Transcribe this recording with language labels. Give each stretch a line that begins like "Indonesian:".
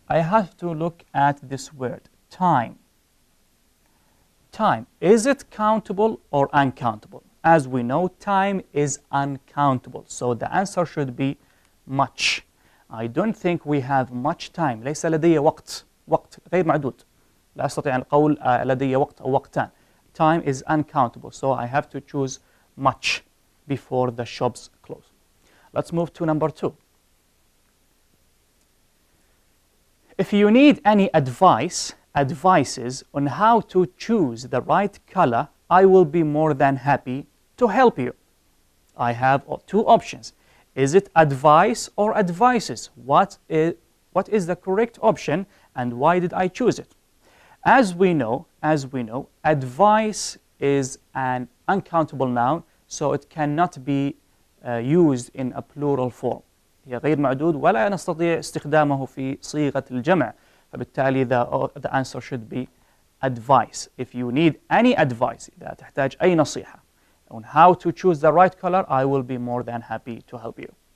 English: I have to look at this word, time. Time, is it countable or uncountable? As we know, time is uncountable. So the answer should be much. I don't think we have much time.
Arabic: ليس لدي وقت غير معدود. لا أستطيع أن أقول لدي وقت أو وقتان.
English: Time is uncountable. So I have to choose much before the shops close. Let's move to number 2. If you need any advices on how to choose the right color, I will be more than happy to help you. I have 2 options. Is it advice or advices? What is the correct option and why did I choose it? As we know, advice is an uncountable noun, so it cannot be used in a plural form.
Arabic: هي غير معدود ولا نستطيع استخدامه في صيغة الجمع. فبالتالي
English: the answer should be advice. If you need any advice,
Arabic: إذا تحتاج أي نصيحة
English: on how to choose the right color, I will be more than happy to help you.